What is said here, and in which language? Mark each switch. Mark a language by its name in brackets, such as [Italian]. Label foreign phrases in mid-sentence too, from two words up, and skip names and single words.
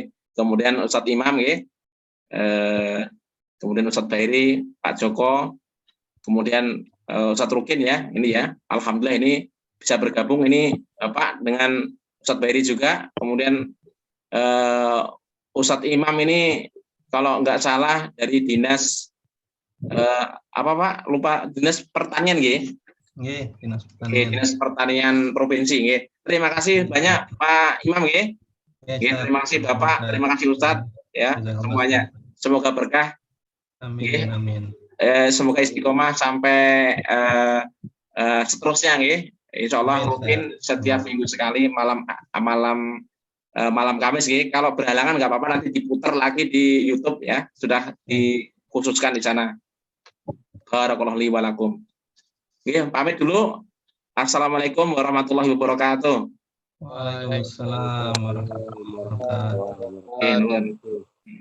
[Indonesian] Kemudian Ustadz Imam nggih. Kemudian Ustadz Bahiri, Pak Joko, kemudian Ustadz Rukin, ya, ini, ya, alhamdulillah ini bisa bergabung ini Pak dengan Ustadz Bahiri juga. Kemudian Ustadz Imam ini kalau nggak salah dari dinas apa Pak? Lupa, dinas pertanian nggih. Nggih, dinas pertanian. Dinas Pertanian Provinsi nggih. Terima kasih banyak Pak Imam nggih. Terima kasih Bapak, terima kasih Ustadz, ya, semuanya. Semoga berkah. Amin, amin. Semoga istiqomah sampai seterusnya nggih. [Arabic] إن شاء الله [Indonesian] Amin, rutin Ustaz. setiap minggu sekali malam Kamis nggih. Kalau berhalangan nggak apa-apa, nanti diputar lagi di YouTube ya. Sudah dikhususkan di sana. [Arabic] بارك الله لي ولكم. [Indonesian] Nggih, pamit dulu. [Arabic] السلام عليكم ورحمة الله وبركاته. وعليكم السلام ورحمة الله وبركاته. [Javanese] Nggih, nuwun.